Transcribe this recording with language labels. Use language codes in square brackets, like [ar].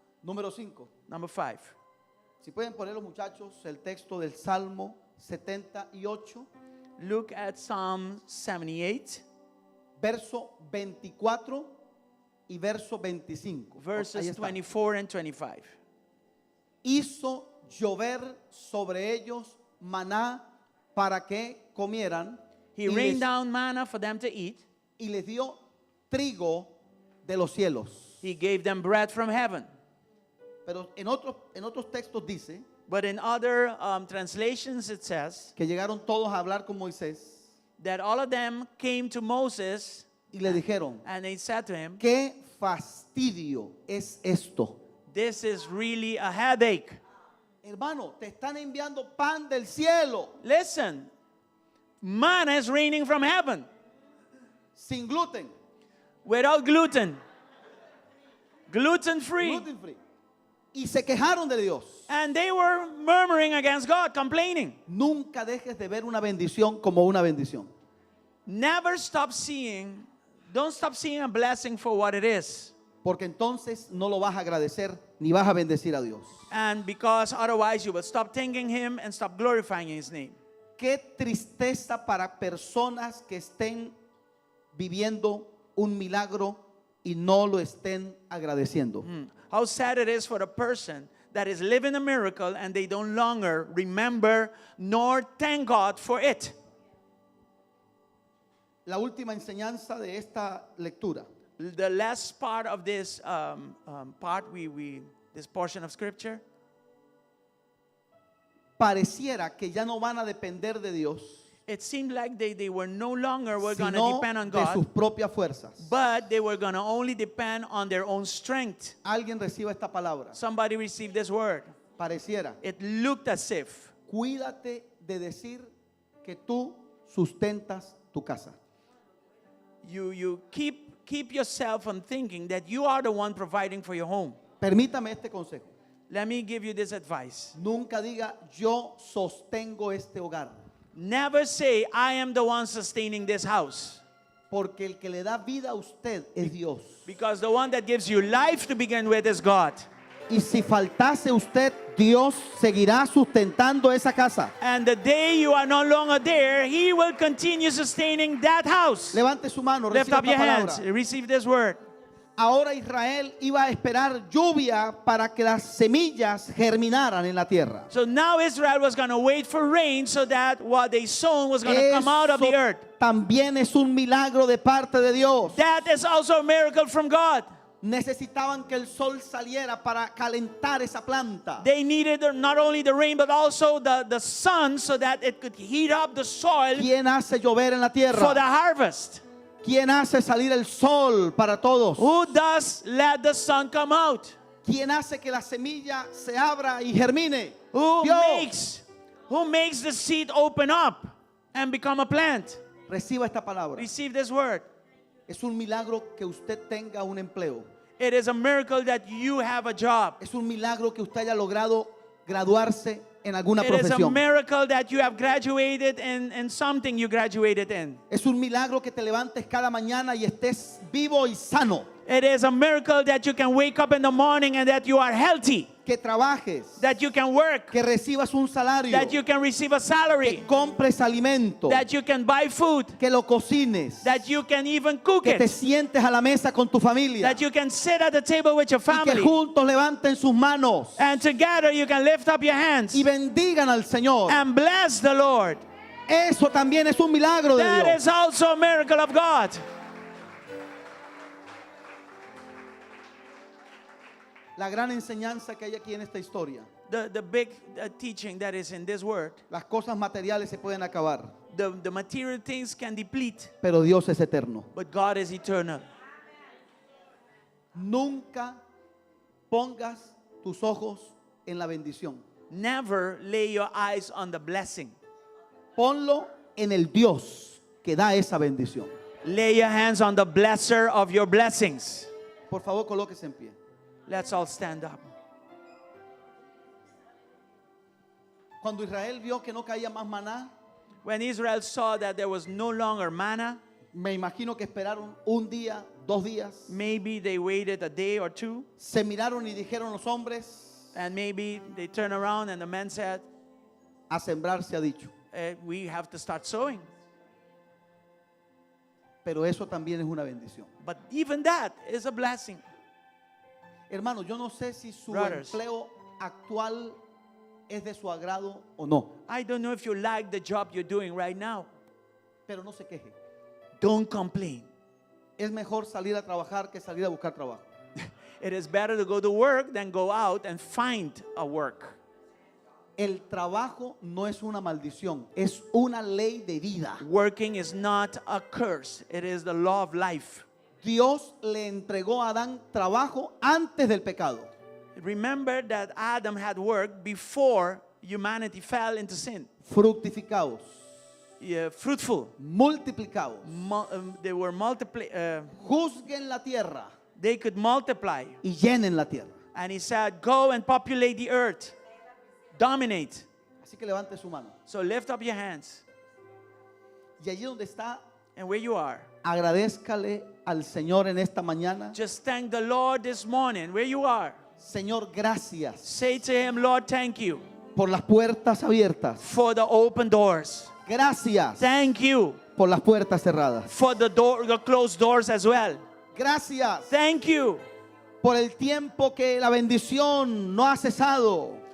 [es] Número 5. [en] Number 5. [es] Si pueden poner los muchachos el texto del Salmo 78, [en] Look at Psalm 78, [es] verso 24 y verso 25. Ahí [en] verses [es] está. [en] 24 and 25. [es] Hizo llover sobre ellos maná para que comieran [en] He rained down manna for them to eat. [es] y les dio trigo de los cielos. [en] He gave them bread from heaven. [es] Pero en otros textos dice [en] But in other translations, it says [es] que llegaron todos a hablar con Moisés [en] that all of them came to Moses [es] y le dijeron, [en] and they said to him, [es] ¿qué fastidio es esto? [en] this is really a headache. [es] Hermano, te están enviando pan del cielo [en] Listen, manna is raining from heaven [es] sin gluten, [en] without gluten, gluten free. gluten free. [es] Y se quejaron de Dios. [en] And they were murmuring against God, complaining. [es] Nunca dejes de ver una bendición como una bendición. [en] Never stop seeing, don't stop seeing a blessing for what it is. [es] Porque entonces no lo vas a agradecer ni vas a bendecir a Dios. [en] And because otherwise you will stop thanking Him and stop glorifying His name. [es] Qué tristeza para personas que estén viviendo un milagro y no lo estén agradeciendo. [en] How sad it is for a person that is living a miracle and they don't longer remember nor thank God for it. [es] La última enseñanza de esta lectura [en] The last part of this this portion of scripture, [es] pareciera que ya no van a depender de Dios, [en] it seemed like they were no longer going to [es] sino [en] depend on [es] de sus [en] God, [es] propias fuerzas. [en] but they were going to only depend on their own strength. [es] Alguien reciba esta palabra. [en] Somebody received this word. [es] Pareciera. [en] It looked as if. [es] Cuídate de decir que tú sustentas tu casa. [en] You keep yourself from thinking that you are the one providing for your home. [es] Permítame este consejo. [en] Let me give you this advice. [es] Nunca diga yo sostengo este hogar, [en] Never say, I am the one sustaining this house. [es] porque el que le da vida a usted es Dios. [en] Because the one that gives you life to begin with is God. [es] Y si faltase usted, Dios seguirá sustentando esa casa. [en] And the day you are no longer there, He will continue sustaining that house. [es] Levante su mano, [en] Lift [es] reciba [en] up your [es] esta [en] hands. [es] palabra. [en] Receive this word. [es] Ahora Israel iba a esperar lluvia para que las semillas germinaran en la tierra. [en] So now Israel was going to wait for rain so that what they sown was going to come out of the [es] Eso [en] earth. [es] también es un milagro de parte de Dios. [en] That is also a miracle from God. [es] Necesitaban que el sol saliera para calentar esa planta. [en] They needed not only the rain but also the sun so that it could heat up the soil [es] ¿Quién hace llover en la [en] for the [es] tierra? [en] harvest. [es] ¿Quién hace salir el sol para todos? [en] Who does let the sun come out? [es] ¿Quién hace que la semilla se abra y germine? [en] Who [es] Dios. [en] makes the seed open up and become a plant? [es] Reciba esta palabra. [en] Receive this word. [es] Es un milagro que usted tenga un empleo. [en] It is a miracle that you have a job. [es] Es un milagro que usted haya logrado graduarse en alguna [en] It is a [es] profesión. [en] miracle that you have graduated in something you graduated in. [es] Es un milagro que te levantes cada mañana y estés vivo y sano. [en] It is a miracle that you can wake up in the morning and that you are healthy, [es] Que trabajes, [en] that you can work, [es] que recibas un salario, [en] that you can receive a salary, [es] que compres alimento, [en] that you can buy food, [es] que lo cocines, [en] that you can even cook [es] que te [en] it, [es] sientes a la mesa con tu familia [en] that you can sit at the table with your [es] y que [en] family, [es] juntos levanten sus manos [en] and together you can lift up your hands [es] y bendigan al Señor. [en] and bless the Lord. [es] Eso también es un milagro de [en] That [es] Dios. [en] is also a miracle of God. [es] La gran enseñanza que hay aquí en esta historia. [en] The big teaching that is in this word. [es] Las cosas materiales se pueden acabar, [en] The material things can deplete, [es] pero Dios es eterno. [en] but God is eternal. [es] Nunca pongas tus ojos en la bendición. [en] Never lay your eyes on the blessing. [es] Ponlo en el Dios que da esa bendición. [en] Lay your hands on the blesser of your blessings. [es] Por favor, colóquese en pie. [en] Let's all stand up. [es] Cuando Israel vio que no caía más maná, [en] When Israel saw that there was no longer manna, [es] me imagino que esperaron un día, 2 días. [en] maybe they waited a day or two, [es] Se miraron y dijeron los hombres, [en] and maybe they turned around and the men said, [es] a sembrar se ha dicho. [en] we have to start sowing. [es] Pero eso también es una bendición. [en] But even that is a blessing. [es] Hermano, yo no sé si su [en] Brothers. [es] empleo actual es de su agrado o no, [en] I don't know if you like the job you're doing right now. [es] pero no se queje. [en] Don't complain. [es] Es mejor salir a trabajar que salir a buscar trabajo. [en] It is better to go to work than go out and find a work. [es] El trabajo no es una maldición, es una ley de vida. [en] Working is not a curse, it is the law of life. [es] Dios le entregó a Adán trabajo antes del pecado. [en] Remember that Adam had worked before humanity fell into sin. [es] Fructificaos, [en] Yeah, fruitful. [es] multiplicaos, [en] They were [es] juzguen la tierra [en] they could multiply. [es] y llenen la tierra. [en] And he said, go and populate the earth. Dominate. [es] Así que levante su mano. [en] So lift up your hands. [es] Y allí donde está, [en] And where you are, [es] agradézcale al Señor en esta mañana. [en] just thank the Lord this morning. Where you are, [es] Señor, gracias [en] say to him, Lord, thank you [es] por las puertas abiertas. [en] for the open doors. [es] Gracias [en] Thank you [es] por las puertas cerradas. [en] for the closed doors as well. [es] Gracias [en] Thank you [es] por el tiempo que la bendición no ha cesado.